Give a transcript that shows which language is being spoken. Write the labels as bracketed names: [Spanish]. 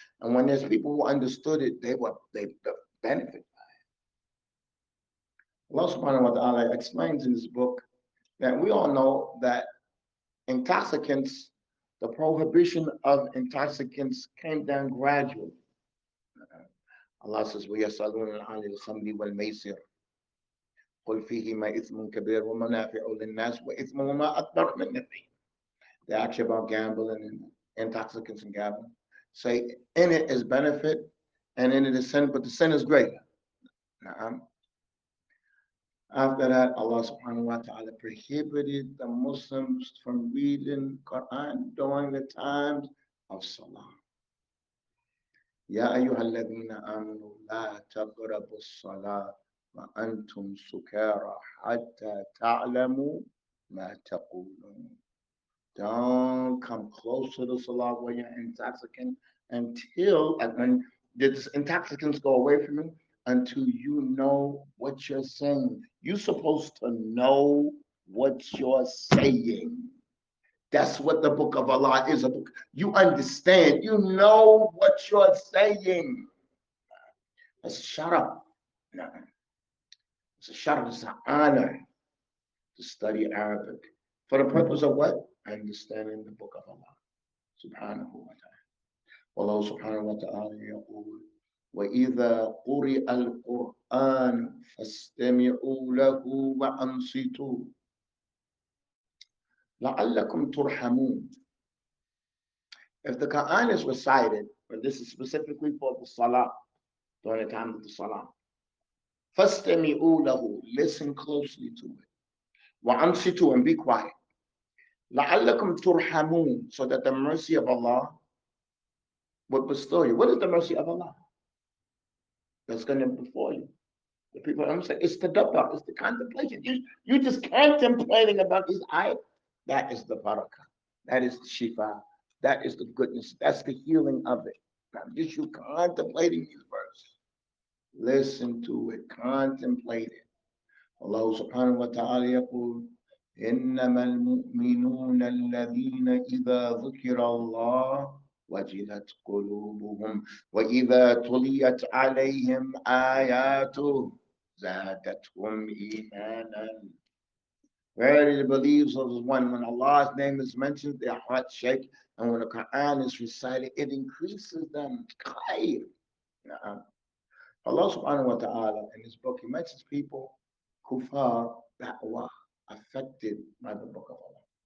[English] And when there's people who understood it, they benefit by it. Allah subhanahu wa ta'ala explains in this book that we all know that intoxicants, The prohibition of intoxicants came down gradually. [Arabic] Allah says, وَيَسْأَلُونَ عَنِ الْخَمْرِ وَالْمَيْسِرِ قُلْ فِيهِمَا إِثْمٌ كَبِيرٌ وَمَنَافِعُ لِلنَّاسِ وَإِثْمُهُمَا أَكْبَرُ مِنْ نَفْعِهِمَا. [English] They ask you about gambling and intoxicants and gambling. Say, in it is benefit and in it is sin, but the sin is greater. After that, Allah subhanahu wa ta'ala prohibited the Muslims from reading Quran during the times of Salah. [Arabic] يا أيها الذين آمنوا لا تقربوا الصلاة وأنتم سكارى حتى تعلموا ما تقولون. [English] Don't come close to the Salah when you're intoxicant until, when the intoxicants go away from you, until you know what you're saying. You're supposed to know what you're saying. That's what the book of Allah is. A book. You understand. You know what you're saying. It's a shut up. No. It's a shut up. It's an honor to study Arabic. For the purpose of what? Understanding the book of Allah. Subhanahu wa ta'ala. [Arabic] Allah subhanahu wa ta'ala يقول وَإِذَا قُرِئَ الْقُرْآنُ فَاسْتَمِعُوا لَهُ وَأَنصِتُوا لَعَلَّكُمْ تُرْحَمُونَ. [English] If the Quran is recited, but this is specifically for the Salah, during the time of the Salah, [Arabic] فَاسْتَمِعُوا لَهُ, [English] listen closely to it. [Arabic] وَأَنصِتُوا, [English] and be quiet. [Arabic] لَعَلَّكُمْ تُرْحَمُونَ, [English] so that the mercy of Allah would bestow you. What is the mercy of Allah? That's going to before you. The people understand. It's the dabba, it's the contemplation. You just contemplating about this ayat. That is the barakah. That is the shifa. That is the goodness. That's the healing of it. Now, just you contemplating these verses. Listen to it. Contemplate it. [Arabic] Allah subhanahu wa ta'ala yaqul, إِنَّمَا الْمُؤْمِنُونَ الَّذِينَ إِذَا ذُكِرَ اللَّهُ وَجِلَتْ قُلُوبُهُمْ وَإِذَا تُلِيَتْ عَلَيْهِمْ آيَاتُهُ زَادَتْهُمْ إِيمَانًا. [English] Verily the believers of one, when Allah's name is mentioned, their hearts shake, and when the Quran is recited, it increases them. Allah subhanahu wa ta'ala in his book, he mentions people kuffar that were affected by the book of Allah.